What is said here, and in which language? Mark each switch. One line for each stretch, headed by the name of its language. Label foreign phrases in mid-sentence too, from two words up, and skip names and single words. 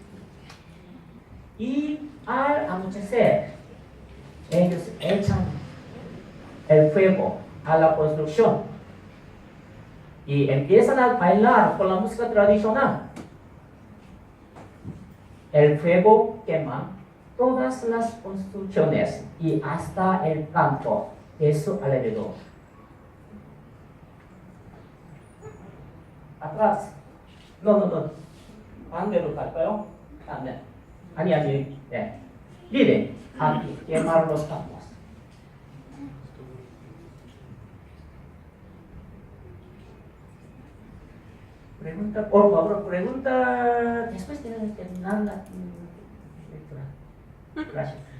Spanish: Y al anochecer, ellos echan el fuego a la construcción y empiezan a bailar con la música tradicional. El fuego quema todas las construcciones y hasta el campo de su alrededor. Atrás. No.
Korean: 반대로 갈까요? 네. 아니. 네.
Spanish: Miren, aquí quemaron los campos. Pregunta, por favor, pregunta después de terminar la lectura. Gracias.